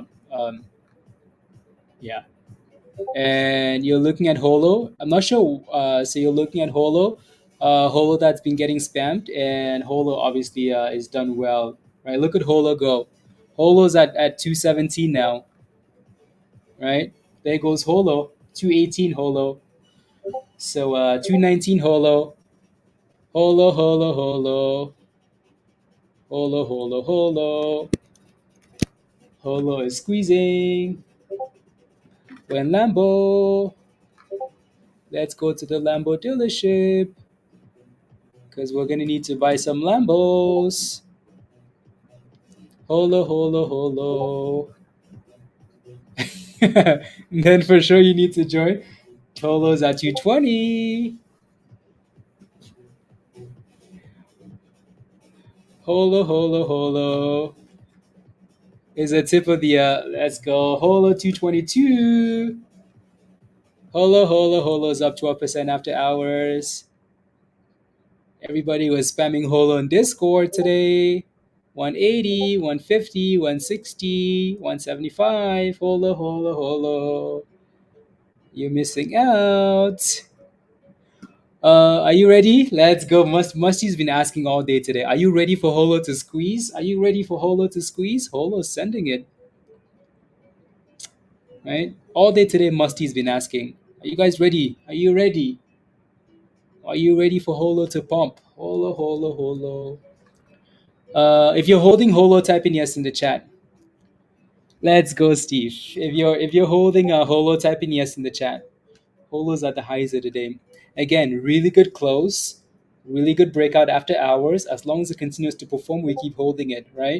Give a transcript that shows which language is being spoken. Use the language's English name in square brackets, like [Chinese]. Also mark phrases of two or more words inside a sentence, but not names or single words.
[English] Yeah, and you're looking at Holo. I'm not sure. So you're looking at Holo, Holo that's been getting spammed, and Holo obviously is done well, right? Look at Holo go. Holo's at 217 now, right? There goes Holo, 218 Holo. So 219 Holo, Holo, Holo, Holo, Holo, Holo, Holo. Holo is squeezing. When Lambo, let's go to the Lambo dealership because we're gonna need to buy some Lambos. Holo, holo, holo. Then for sure you need to join. Holo's at 220. Holo, holo, holo. Is a tip of the let's go. Holo 222. Holo, holo, holo's up 12% after hours. Everybody was spamming Holo in Discord today. 180, 150, 160, 175. Holo, holo, holo. You're missing out. Are you ready? Let's go. Musty's been asking all day today. Are you ready for Holo to squeeze? Are you ready for Holo to squeeze? Holo's sending it, right? All day today, Musty's been asking. Are you guys ready? Are you ready? Are you ready for Holo to pump? Holo, holo, holo. If you're holding Holo, type in yes in the chat. Let's go, Steve. If you're holding a Holo, type in yes in the chat. Holo's at the highs of the day. Again, really good close, really good breakout after hours. As long as it continues to perform, we keep holding it, right?